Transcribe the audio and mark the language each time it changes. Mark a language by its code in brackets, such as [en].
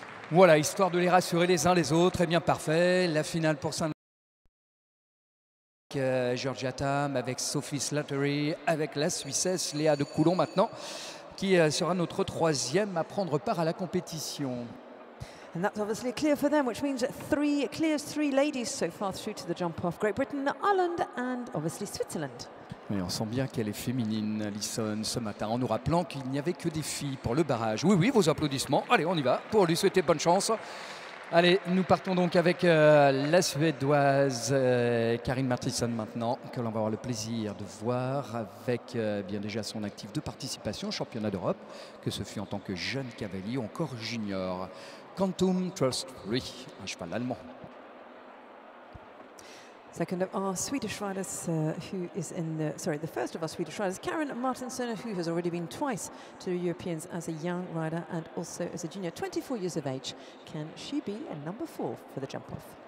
[fr] Voilà, histoire de les rassurer les uns les autres. Eh bien, parfait. La finale pour Saint Georgia Tam avec Sophie Slattery, avec la Suissesse Léa de Coulon maintenant, qui sera notre 3e à prendre part à la compétition. [en] And that's obviously clear for them, which means 3 clears 3 ladies so far through to the jump off. Great Britain, Ireland and obviously Switzerland. [fr] Oui, on sent bien qu'elle est féminine, Alison, ce matin, en nous rappelant qu'il n'y avait que des filles pour le barrage. Oui, oui, vos applaudissements. Allez, on y va pour lui souhaiter bonne chance. Allez, nous partons donc avec la Suédoise Karin Martinsson maintenant, que l'on va avoir le plaisir de voir avec bien déjà son actif de participation au championnat d'Europe, que ce fut en tant que jeune cavalier ou encore junior. Quantum Trust Free, un cheval allemand. [en] Second of our Swedish riders, who is in the first of our Swedish riders, Karin Martinsson, who has already been twice to the Europeans as a young rider and also as a junior, 24 years of age. Can she be a number 4 for the jump off?